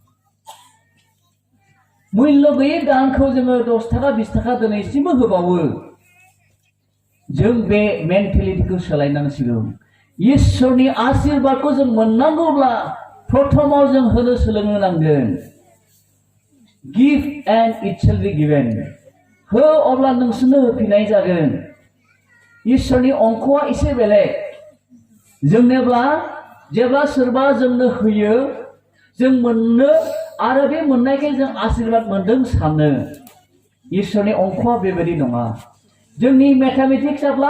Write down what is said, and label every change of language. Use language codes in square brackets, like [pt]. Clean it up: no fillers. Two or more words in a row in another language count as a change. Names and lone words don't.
[brx] मुल्य गैयै दानखौ जोङो 10 थाखा 20 थाखा दिनैसिमबो होबावो जों बे मेन्टेलिटिखौ सोलायनांसिगौ इसोरनि आशीर्बादखौ जों मोननांगौब्ला प्रथमाव जों होनो सोलोंनो नांगोन [en] give and it shall be given [brx] हो अब्ला नोंसोरनो होफिननाय जागोन इसोरनि अंकआ एसे बेलेग जोंनोब्ला जेब्ला सोरबा जोंनो होयो जों मोननो आरो बे मोननायखाय जों आशीर्बाद मोनदों सानो इसोरनि अंकआ बेबायदि नङा जोंनि मेथामेटिक्सआब्ला